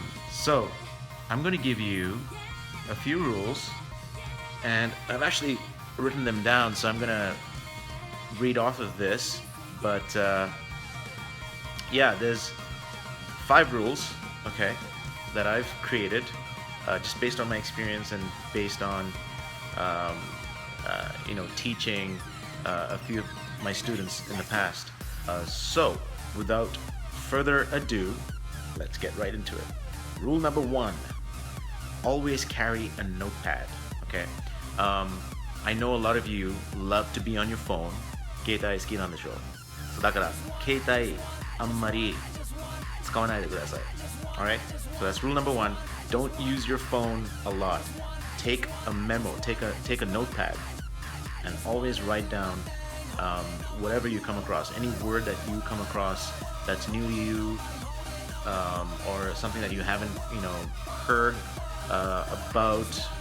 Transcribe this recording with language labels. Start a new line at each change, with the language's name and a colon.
English: So I'm going to give you a few rules, and I've actually written them down, so I'm going to read off of this, but yeah, there's 5 rules, okay, that I've created just based on my experience and based on teaching a few of my students in the past. So without further ado, let's get right into it. Rule number 1, always carry a notepad, okay? I know a lot of you love to be on your phone.
Japanese: 携帯好きなんでしょう。だから携帯あんまり使わないでください。
English: Alright? So that's rule number 1. Don't use your phone a lot. Take a memo, take a notepad, and always write down whatever you come across. Any word that you come across that's new to you, or something that you haven't, heard about.